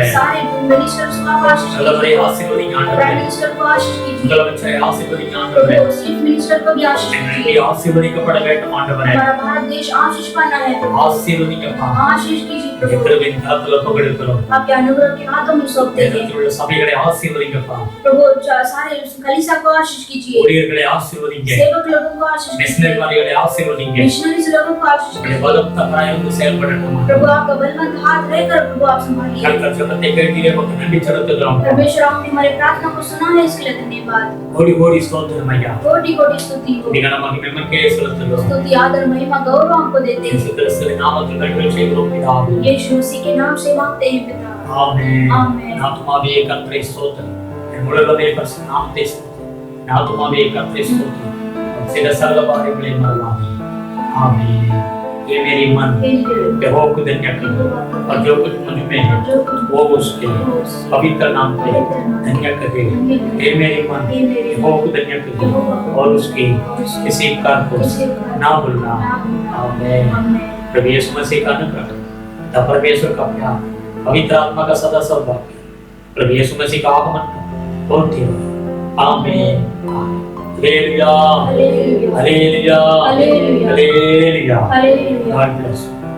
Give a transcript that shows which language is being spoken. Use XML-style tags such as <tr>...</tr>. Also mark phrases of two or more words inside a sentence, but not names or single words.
<hi>सारे मिनिस्टर्स को आप आशीष</hi> <ta>நல்லவரை</ta> <hi>कीजिए।</hi> <ta>ஆசீர்வதிங்க ஆண்டவரே.</ta> <en>prime minister</en> <hi>को आशीष कीजिए।</hi> <ta>முதலமைச்சரை ஆசீர்வதிங்க ஆண்டவரே.</ta> <en>chief minister</en> <hi>को भी आशीष இந்தியா कीजिए।</hi> <ta>ஆசீர்வதிக்கப்பட வேண்டும் ஆண்டவரே.</ta> <hi>हमारा भारत देश आशीष पाना है प्रभु।</hi> <ta>ஆசீர்வதிங்கப்பா.</ta> <hi>आशीष कीजिए प्रभु</hi> <ta>கிருபையின் கரத்துல ஒப்புக்கொடுக்கிறோம்.</ta> <hi>आपके अनुग्रह के हाथों में सौंपते हैं</hi> <ta>வேதத்தில் உள்ள சபைகளை ஆசீர்வதிங்கப்பா.</ta> <hi>प्रभु सारे कलीसिया को आशीष कीजिए</hi> <ta>ஊழியர்களை ஆசீர்வதிங்க.</ta> <hi>सेवक लोगों को आशीष कीजिए</hi> <ta>மிஷனரிகளை ஆசீர்வதிங்க.</ta> <hi>मिशनरीज लोगों को आशीष</hi> <ta>உங்களுடைய</ta> <hi>कीजिए</hi> <ta>பலத்த கரங்கள் செயல்படட்டும்.</ta> <hi>प्रभु आपका बलवंत हाथ रहकर प्रभु आप संभालिए</hi> <ta>கர்த்தர் ஜெபத்தை கேட்டீரே, உமக்கு நன்றி செலுத்துகிறோம்.</ta> <hi>परमेश्वर आपने हमारी प्रार्थना को सुना है इसके लिए धन्यवाद</hi> <ta>கோடி கோடி ஸ்தோத்திரம் ஐயா.</ta> <hi>कोटि कोटि स्तुति हो</hi> <ta>நீங்க நமக்கு நமக்கே செலுத்துகிறோம்.</ta> <hi>स्तुति आदर महिमा गौरव हमको देते हैं</hi> <ta>இயேசு கிறிஸ்துவின் நாமத்தில் வேண்டுதல் செய்கிறோம் பிதாவே.</ta> <hi>यीशु मसीह के नाम से मांगते हैं पिता</hi> <ta>ஆமென். ஆமென். ஆத்துமாவே கர்த்தரை ஸ்தோத்திரம். என் முழுவதுமே பரிசுத்த நாமத்தை ஸ்தோத்திரம். என் ஆத்துமாவே கர்த்தரை ஸ்தோத்திரம். சில சகல பாதைகளை மறவாதே. ஆமென்.</ta> <hi>ये मेरी मन यहोवा को धन्य करो और जो कुछ मुझ में है वो उसके पवित्र नाम पे धन्य करे। ये मेरी मन यहोवा को धन्य करो और उसकी किसी कार्य को ना भूलना। आमीन। प्रभु यीशु मसीह का अनुग्रह, परमेश्वर का प्यार, पवित्र आत्मा का सदा सौभाग्य, प्रभु यीशु मसीह का आगमन होते रहो। आमीन। हालेलुया, हालेलुया, हालेलुया, हालेलुया।</hi> <en>God bless you.</en>